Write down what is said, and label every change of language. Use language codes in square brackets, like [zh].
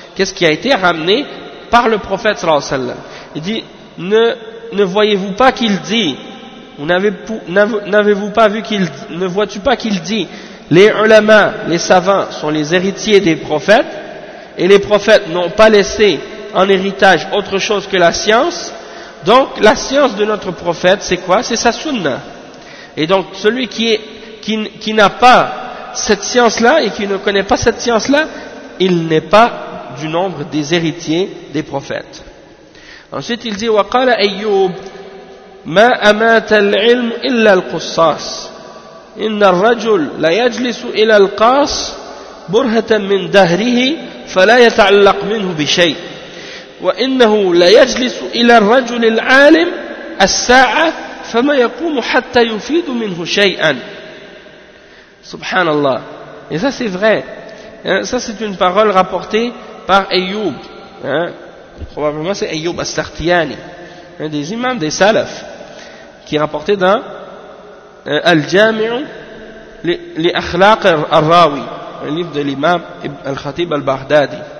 [fr] Qu'est-ce qui a été ramené par le prophète sallallahu alayhi wa sallam? Il dit, ne voyez-vous pas qu'il dit, ou n'avez-vous pas vu qu'il, ne vois-tu pas qu'il dit, les ulama, les savants sont les héritiers des prophètes, et les prophètes n'ont pas laissé en héritage autre chose que la science. Donc, la science de notre prophète, c'est quoi? C'est sa sunna. Et donc, celui qui n'a pas cette science-là et qui ne connaît pas cette science-là, il n'est pas du nombre des héritiers des prophètes. Ensuite, il dit: [ar] وقال أيوب ما أمات العلم إلا القصاص إن الرجل لا يجلس إلى القاص برهة من دهره فلا يتعلق منه بشيء وإنه لا يجلس إلى الرجل العالم الساعة فما يقوم حتى يفيد منه شيئا. [fr] Subhanallah. Et ça, c'est vrai. Hein, ça, c'est une parole rapportée par Ayyub. Hein. Probablement, c'est Ayyub al-Sartiani, un des imams des salafs, qui est rapporté dans Al-Jami'u li-Akhlaq al-Rawi, un livre de l'imam al-Khatib al-Baghdadi.